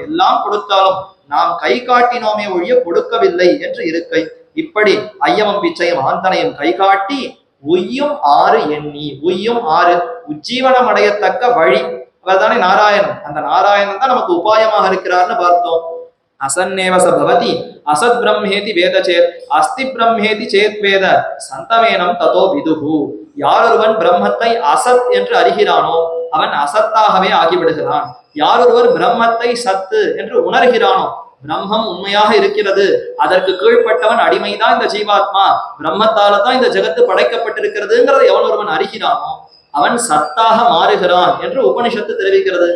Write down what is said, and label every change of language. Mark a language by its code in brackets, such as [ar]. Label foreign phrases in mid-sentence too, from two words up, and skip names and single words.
[ta] எல்லாம் கொடுத்தாலும் நாம் கை காட்டினோமே ஒழிய கொடுக்கவில்லை என்று இருக்கை. இப்படி ஐயமும் பிச்சையும் ஆந்தனையும் கை காட்டி உய்யும் ஆறு எண்ணி, உய்யும் ஆறு உஜ்ஜீவனம் அடையத்தக்க வழி. அவர் தானே நாராயணன், அந்த நாராயணன் தான் நமக்கு உபாயமாக இருக்கிறார்னு பார்த்தோம். [sa] असन्नेव स भवति असत् ब्रह्मेति वेद चेत् अस्ति ब्रह्मेति चेत् वेद सन्तमेनम् ततो विदुः. [ta] யாரொருவன் பிரம்மத்தை அசத் என்று அறிகிறானோ அவன் அசத்தாகவே ஆகிவிடுகிறான். யாரொருவர் பிரம்மத்தை சத்து என்று உணர்கிறானோ, பிரம்மம் உண்மையாக இருக்கிறது, அதற்கு கீழ்ப்பட்டவன் அடிமைதான் இந்த ஜீவாத்மா, பிரம்மத்தால தான் இந்த ஜெகத்து படைக்கப்பட்டிருக்கிறதுங்கிறத எவன் ஒருவன் அறிகிறானோ அவன் சத்தாக மாறுகிறான் என்று உபனிஷத்து தெரிவிக்கிறது.